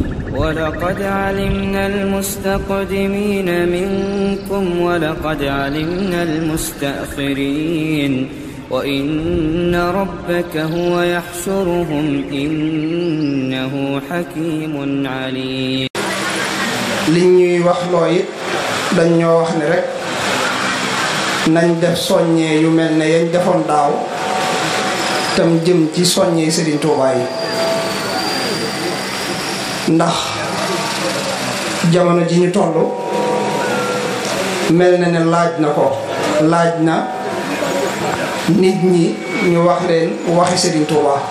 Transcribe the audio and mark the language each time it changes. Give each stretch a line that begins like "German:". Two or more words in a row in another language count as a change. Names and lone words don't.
Arabic: ولقد علمنا المستقدمين منكم ولقد علمنا المستأخرين وإن ربك هو يحشرهم إنه حكيم عليم.
Wolof: li ñuy wax loo it dañ ñoo wax ne rek nañ def soññee yu mel ne yañ defoon daaw tam jëm ci soññee Serigne Touba yi ndax jamono ji ñu toll mel na ne laaj na nit ñi ñu wax leen waxi Serigne Touba